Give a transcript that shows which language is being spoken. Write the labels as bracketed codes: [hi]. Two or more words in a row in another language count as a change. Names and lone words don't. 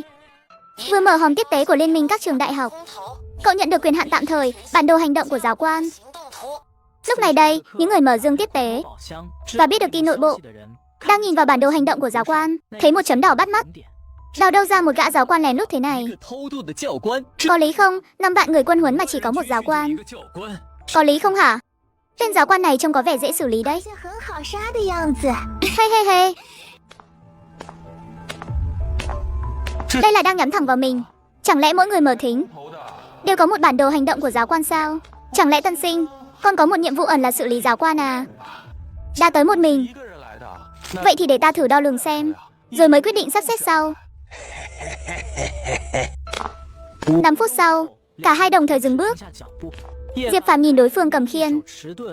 [vi] Vừa mở hòm tiếp tế của Liên minh các trường đại học, [zh] 空投 [vi] cậu nhận được quyền hạn tạm thời bản đồ hành động của giáo quan. [zh] 行动图， [vi] Lúc này đây, những người mở dương tiếp tế [zh] 宝箱 [vi] và biết được tin nội bộ [zh] 的人 [vi] đang nhìn vào bản đồ hành động của giáo quan, thấy một chấm đỏ bắt mắt. [zh] 点 [vi] Đào đâu ra một gã giáo quan lén lút thế này? [zh] 偷渡的教官， [vi] Có lý không? 5 vạn người quân huấn mà chỉ có một giáo quan. [zh] 个教官， [vi] Có lý không hả? Tên giáo quan này trông có vẻ dễ xử lý đấy. [zh] 像很好杀的样子。 Hey hey hey. [vi] Đây là đang nhắm thẳng vào mình. Chẳng lẽ mỗi người mở thính [zh] 投的 [vi] đều có một bản đồ hành động của giáo quan sao? Chẳng lẽ tân sinh còn có một nhiệm vụ ẩn là xử lý giáo quan à? Đã tới một mình, [zh] 一个人来的，那 [vi] vậy thì để ta thử đo lường xem, rồi mới quyết định sắp xếp sau. 5 phút sau, cả hai đồng thời dừng bước. [zh] 下脚步。叶 [vi] Diệp Phàm nhìn đối phương cầm [zh] 手 [vi] khiên, [zh] 迟钝，